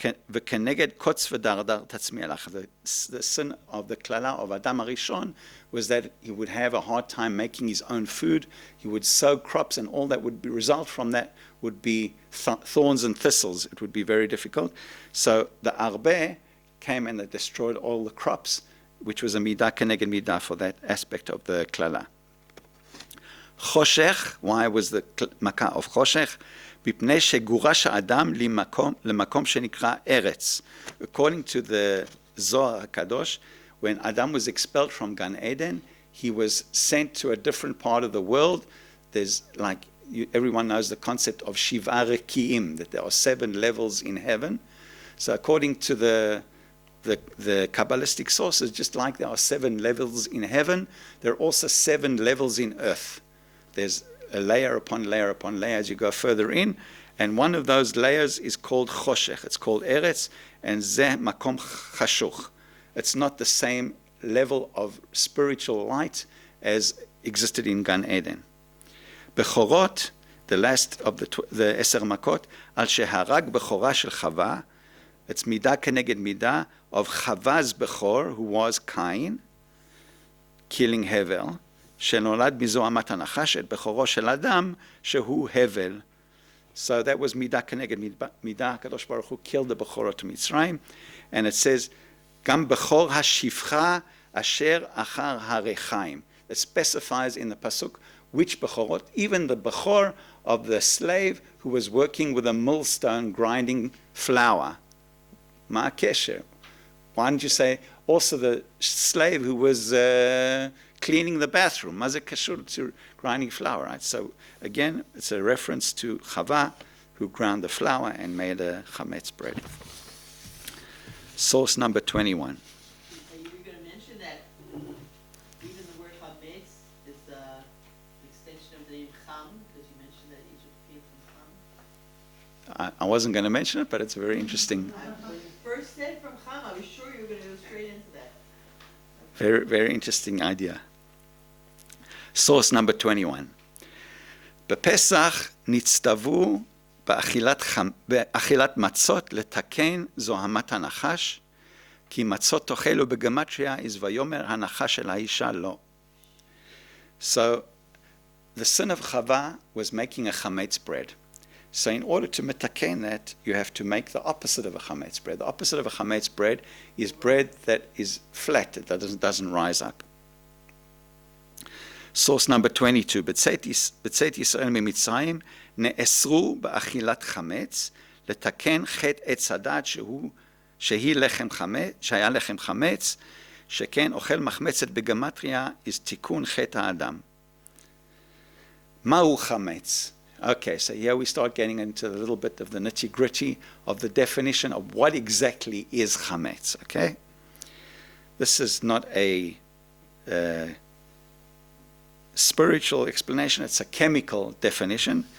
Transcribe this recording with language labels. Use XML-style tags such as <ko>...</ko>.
<he>וכנגד קוץ ודרדר תצמיע לך.</he> <en>The sin of the klala of Adam Arishon was that he would have a hard time making his own food. He would sow crops, and all that would result from that would be thorns and thistles. It would be very difficult. So the arbe came and they destroyed all the crops, which was a midah keneged midah for that aspect of the klala. Choshech, why was the makkah of choshech?</en> <he>מפני שגורש האדם למקום שנקרא ארץ.</he> <en>According to the Zohar HaKadosh, when Adam was expelled from Gan Eden, he was sent to a different part of the world. There's everyone knows the concept of Shiva Reki'im, that there are 7 levels in heaven. So according to the Kabbalistic sources, just like there are 7 levels in heaven, there are also 7 levels in earth. There's a layer upon layer upon layer as you go further in, and one of those layers is called choshech. It's called eretz, and zeh makom chashuch. It's not the same level of spiritual light as existed in Gan Eden. Bechorot, the last of the 10 makot, al sheharag bechora shel Chava, it's midah keneged midah of Chava's bechor, who was Cain, killing Hevel, שנולד מזוהמת הנחש את בכורו של אדם שהוא הבל. So that was מידה כנגד מידה. הקדוש ברוך הוא killed the בכורות מצרים, and it says גם בכור השפחה אשר אחר הרחיים. It specifies in the pasuk which בכורות, even the בכור of the slave who was working with a millstone grinding flour. מה הקשר? Why didn't you say also the slave who was cleaning the bathroom? Mazek kashur to grinding flour, right? So again, it's a reference to Chava, who ground the flour and made a chametz bread. Source number 21. You were going to mention that even the word chametz is an extension of the name Cham, because you mentioned that Egypt came from Cham. I wasn't going to mention it, but it's very interesting. When you first said from Cham, I was sure you were going to go straight into that. Very, very interesting idea. Source number 21.</en> <he>בפסח נצטוו באכילת מצות לתקן זוהמת הנחש, כי מצות תאכלו בגמטריה is ויאמר הנחש אל האישה לא.</he> <en>So the sin of Chava was making a chametz bread. So in order to metaken that, you have to make the opposite of a chametz bread. The opposite of a chametz bread is bread that is flat, that doesn't rise up. Source number 22.</en> <he>בצאת ישראל ממצרים נאסרו באכילת חמץ לתקן חטא עץ הדת שהיה לחם חמץ, שכן אוכל מחמצת בגמטריה is תיקון חטא האדם. מהו חמץ?</he> <en>Okay, so here we start getting into a little bit of the nitty-gritty of the definition of what exactly is chametz, okay? This is not a spiritual explanation, it's a chemical definition.</en>